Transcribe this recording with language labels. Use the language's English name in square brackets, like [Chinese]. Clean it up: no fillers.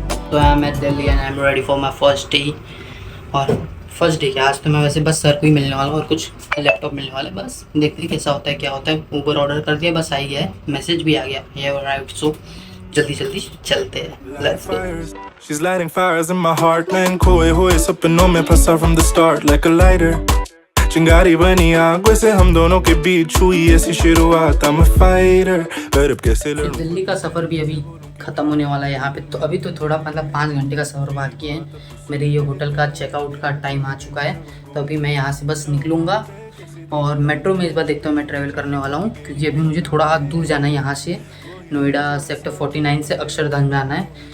[Hindi] तो [English] I am at Delhi and I am ready for my first day. [Hindi] और first day क्या, आज तो मैं वैसे बस सर को ही मिलने वाला हूँ, और कुछ लैपटॉप मिलने वाला है, बस देखते हैं कैसा होता है क्या होता है। ऊबर ऑर्डर कर दिया, बस आ ही गया है, मैसेज भी आ गया, ये अराइव्ड। सो जल्दी चलते हैं, [English] Let's go. She's lighting fires in my heart, [Hindi] मैं खोए हुए सपनों में फंसा [English] from the start like a lighter। [Hindi] चिंगारी बनी आग से हम दोनों के बीच हुई ऐसी शुरुआत, [English] I'm a fighter, [Hindi] पर अब कैसे लड़ूं। दिल्ली का सफ़र भी अभी ख़त्म होने वाला है यहाँ पे, तो अभी तो थोड़ा मतलब 5 घंटे का सफ़र बाकी है। मेरे ये होटल का चेकआउट का टाइम आ चुका है, तो अभी मैं यहाँ से बस निकलूँगा, और मेट्रो में इस बार देखता हूँ मैं ट्रैवल करने वाला हूँ, क्योंकि अभी मुझे थोड़ा दूर जाना है यहाँ से, नोएडा सेक्टर 49 से अक्षरधाम जाना है।